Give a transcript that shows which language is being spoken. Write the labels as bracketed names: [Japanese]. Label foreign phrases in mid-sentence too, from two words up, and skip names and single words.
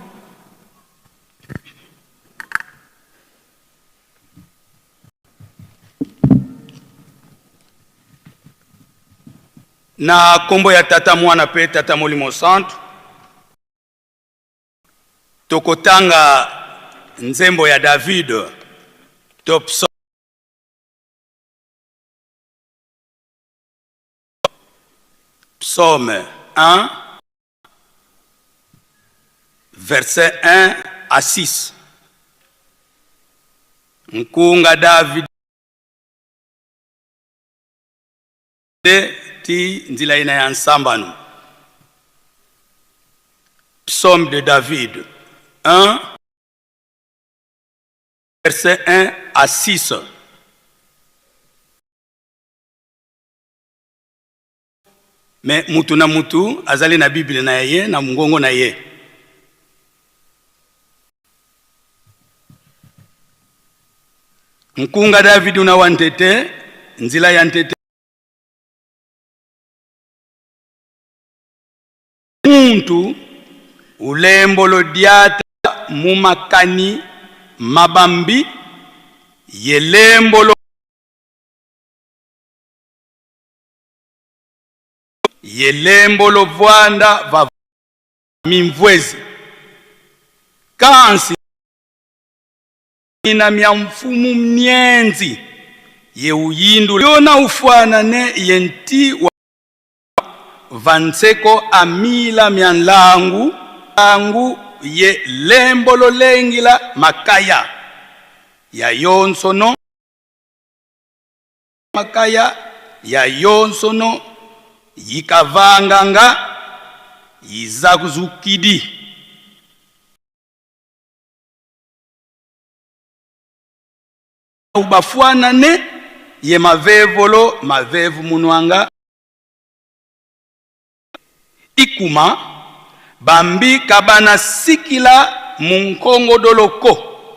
[Lingala] Na kombo ya tata mwana pe tata Molimo Santu tokotanga nzembo ya David top [French] Psaume 1, verset 1 à 6. [Kongo] Nkunga David ti nzila ina ya nsambanu. [French] Psaume de David 1, verset 1 à 6. [Lingala] Mais mutu na mutu azali na Bible na ye na mungongo na ye. [Kongo] Nkunga David una wantete nzila ya ntete. Muntu ulembo lodiata mumakani mabambi yelembo lovwanda va mimvwezi kansi ina mya mfumu mnyenzi ye uyindu yona ufanane yenti wa vanseko amila myanlangu angu ye lembo lolengila makaya ya yonsono makaya ya yonsono yikavanganga yizakuzukidi ubafuanane ye mavevolo mavevu munwanga ikuma bambi kabana sikila munkongo doloko